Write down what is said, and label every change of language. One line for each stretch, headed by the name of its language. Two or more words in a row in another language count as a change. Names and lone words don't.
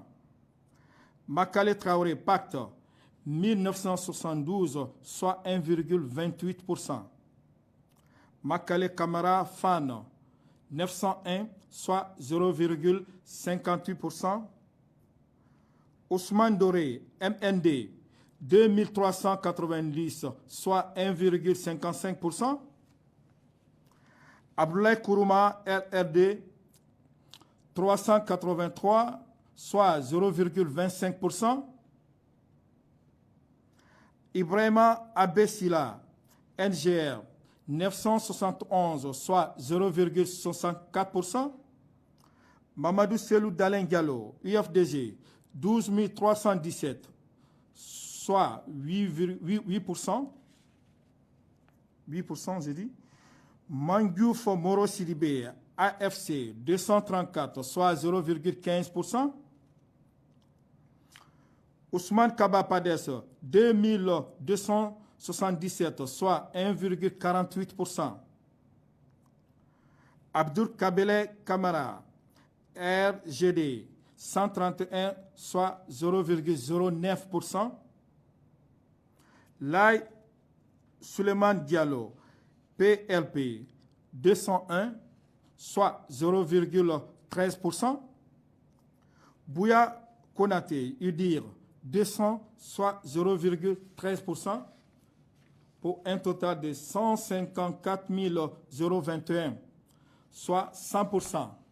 French: Makale Traoré, Pacte, 1972, soit 1,28%. Makale Kamara, Fan, 901, soit 0,58%. Ousmane Doré, MND, 2390, soit 1,55%. Abdoulaye Kourouma, RRD, 383, soit 0,25%. Ibrahima Abessila, NGR, 971, soit 0,64%. Mamadou Selou Dalen Diallo, UFDG, 12 317, soit 8%. 8%, j'ai dit. Mandiouf Moro Sidibé, AFC, 234, soit 0,15%. Ousmane Kaba Pades, 2277, soit 1,48%. Abdul Kabele Kamara, RGD, 131, soit 0,09%. Laï Suleiman Diallo, PLP, 201, soit 0,13%. Bouya Konaté, UDIR, 200, soit 0,13%, pour un total de 154 021, soit 100%.